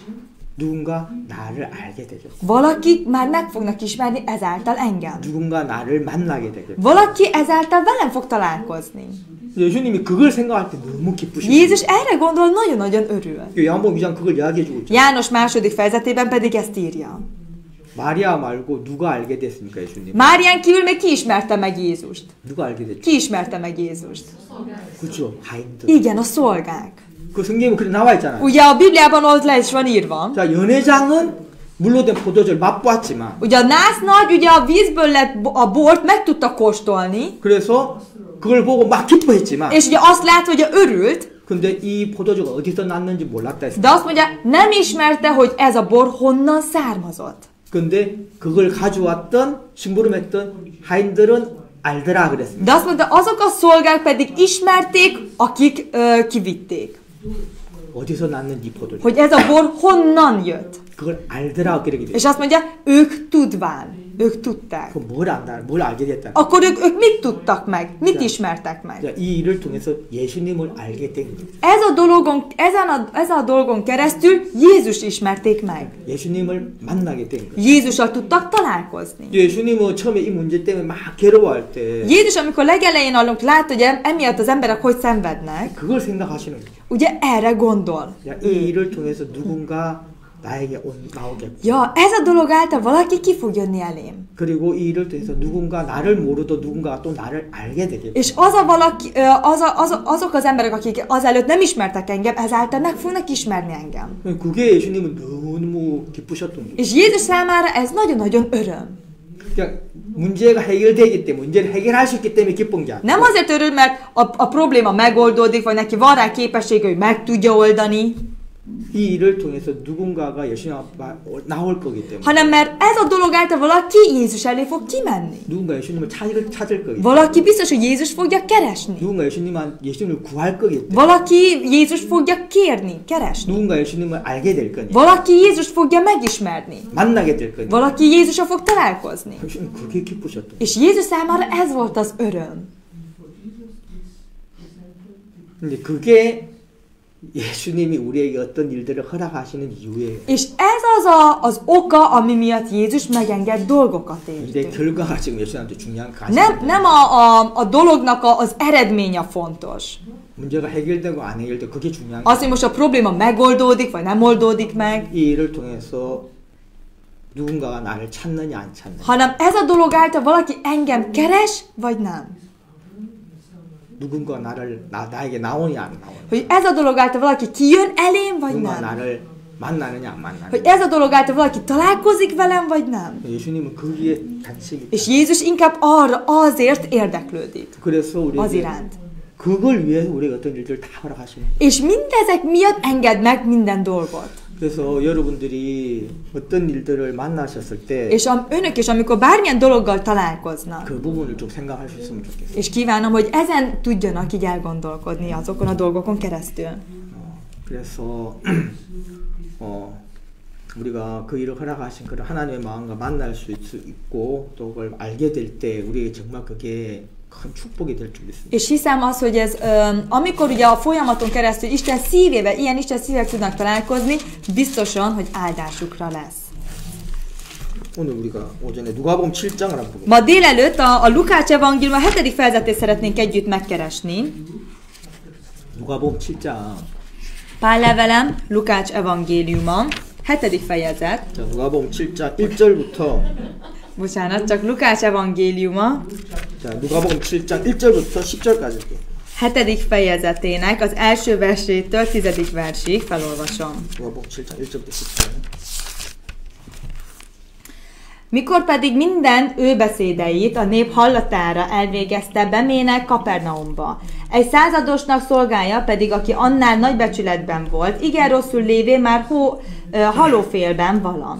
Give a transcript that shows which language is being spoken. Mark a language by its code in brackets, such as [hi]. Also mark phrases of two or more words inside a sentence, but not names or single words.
[ko] 누군가 나를 알게 되겠고. [hu] Valakik már meg fognak ismerni ezáltal engem. [ko] 누군가 나를 만나게 되겠고. [hu] Valaki ezáltal velem fog találkozni. [ko] 예수님이 그걸 생각할 때 너무 기쁘시고. [hu] Jézus erre gondol, nagyon-nagyon örül. [ko] 요한복음 2장 그걸 이야기해 주고 있죠. [hu] János második fejezetében pedig ezt írja. [ko] 마리아 말고 누가 알게 됐습니까, 예수님? [hu] Márián kívül még ki ismerte meg Jézust? [ko] 누가 알게 됐죠? [hu] Ki ismerte meg Jézust? [ko] 그렇죠. 하인들. [hu] Igen, a szolgák. [ko] 그 성경에 그렇게 나와 있잖아요. [hu] Ugye a Bibliában ott le is van írva. [ko] 자, 연회장은 물로 된 포도주를 맛보았지만 [hu] Ugye a násznagy ugye a vízből lett a bort meg tudta kóstolni, [ko] 그래서 그걸 보고 막 기뻐했지만 [hu] és ugye azt látva, hogy örült, [ko] 근데 이 포도주가 어디서 났는지 몰랐다 했어요. [hu] de azt mondja, nem ismerte, hogy ez a bor honnan származott. [ko] 근데 그걸 가져왔던 심부름했던 하인들은 알더라 그랬습니다. [hu] De azt mondta, azok a szolgák pedig ismerték, akik kivitték, [ko] 어디서 났는지 이 포도주. [hu] hogy ez a bor honnan jött. [ko] 그걸 알더라 그러게 돼요. [hu] És azt mondja, ők tudván, ők tudták. [ko] 그럼 뭘 안다? 뭘 알게 됐다? [hu] Akkor ők mit tudtak meg? Mit ismertek meg? [ko] 자, 이 일을 통해서 예수님을 알게 된 거예요. [hu] Ezen a dolgon keresztül Jézus ismerték meg. [ko] 예수님을 만나게 된 거예요. [hu] Jézussal tudtak találkozni. [ko] 예수님은 처음에 이 문제 때문에 막 괴로워할 때 [hu] Jézus, amikor legelején látta, hogy emiatt az emberek hogy szenvednek, [ko] 그걸 생각하시는 거예요. [hu] ugye erre gondol. [ko] 야, 이 일을 통해서 누군가 나에게 나오겠고 [hu] Ja, ez a dolog által valaki ki fog jönni elém. [ko] 그리고 이 일을 통해서 누군가 나를 모르도 누군가가 또 나를 알게 되겠고 [hu] És az a valaki, azok az emberek, akik azelőtt nem ismertek engem, ezáltal meg fognak ismerni engem. [ko] 그게 예수님은 너무 기쁘셨던 거예요. [hu] És Jézus számára ez nagyon-nagyon öröm. [ko] 그러니까 문제가 해결되기 때문에 문제를 해결할 수 있기 때문에 기쁜 게 아니라 [hu] Nem azért örül, mert a probléma megoldódik, vagy neki van rá képessége, hogy meg tudja oldani, [ko] 이 일을 통해서 누군가가 예수님 앞에 나올 거기 때문에 [hu] hanem mert ez a dolog által valaki Jézus elé fog kimenni. [ko] 누군가 예수님을 찾을 거기 때문에 [hu] Valaki biztos, hogy Jézus fogja keresni. [ko] 누군가 예수님을 구할 거기 때문에 [hu] Valaki Jézus fogja kérni, keresni. [ko] 누군가 예수님을 알게 될 거니 [hu] Valaki Jézus fogja megismerni. [ko] 만나게 될 거니 [hu] Valaki Jézusra fog találkozni. [ko] 예수님 그게 기쁘셨던 [hu] És Jézus számára ez volt az öröm. [ko] 근데 그게 예수님이 우리에게 어떤 일들을 허락하시는 이유예요. [hu] És ez az oka, ami miatt Jézus megenged dolgokat [ko] 근데 [hu] értünk. [ko] 결과가 지금 예수님한테 중요한 거 [hu] Nem a dolognak az eredménye fontos. [ko] 문제가 해결되고 안 해결되고 그게 중요한 [hu] Az, [ko] 거. [hu] hogy most a probléma megoldódik, vagy nem oldódik meg, [ko] 이 일을 통해서 누군가가 나를 찾느냐 안 찾느냐. [hu] hanem ez a dolog által valaki engem keres, vagy nem. [ko] 누군가 나에게 나오냐 안 나오냐. [hu] Hogy ez a dolog által valaki kijön elém, vagy [ko] 누군가 [hu] nem. [ko] 나를 만나느냐 안 만나느냐. [hu] Hogy ez a dolog által valaki találkozik velem, vagy nem. [ko] 예수님은 거기에 관심이 있다. [hu] És Jézus inkább azért érdeklődik. [ko] 그래서 [hu] Az [ko] 우리에게 [hu] iránt. [ko] 그걸 위해서 우리가 어떤 일들을 다 허락하시는 거예요. [hu] És mindezek miatt enged meg minden dolgot. [ko] 그래서 여러분들이 어떤 일들을 만나셨을 때 [hu] És önök is, amikor bármilyen dologgal találkoznak, [ko] 그 부분을 좀 생각할 수 있으면 좋겠어요. [hu] és kívánom, hogy ezen tudjanak így elgondolkodni azokon a dolgokon keresztül. [ko] 그래서 우리가 그 일을 허락하신 그런 하나님의 마음과 만날 수 있고 또 그걸 알게 될 때 우리에게 정말 그게 큰 축복이 될 줄 믿습니다. [hu] És hiszem azt, hogy ez, amikor ugye a folyamaton keresztül Isten szívével, ilyen Isten szívek tudnak találkozni, biztosan, hogy áldásukra lesz. [ko] 오늘 우리가 오전에 누가복음 7장을 한번 보겠습니다. [hu] Ma délelőtt a Lukács evangélium a 7. fejezetét szeretnénk együtt megkeresni. [ko] 누가복음 7장. [hu] Pál levelem, Lukács evangéliuma, 7. fejezet. [ko] 자, 누가복음 7장 1절부터 [hu] Bocsánat, csak Lukács evangéliuma, [ko] 자, 누가복음 7장 1절부터 10절까지. [hu] 7. fejezetének az első versétől 10. versig felolvasom. [ko] 누가복음 7장 1절부터 10절. [hu] Mikor pedig minden ő beszédeit a nép hallatára elvégezte, bemének Kapernaumba. Egy századosnak szolgája pedig, aki annál nagy becsületben volt, igen rosszul lévén már halófélben vala.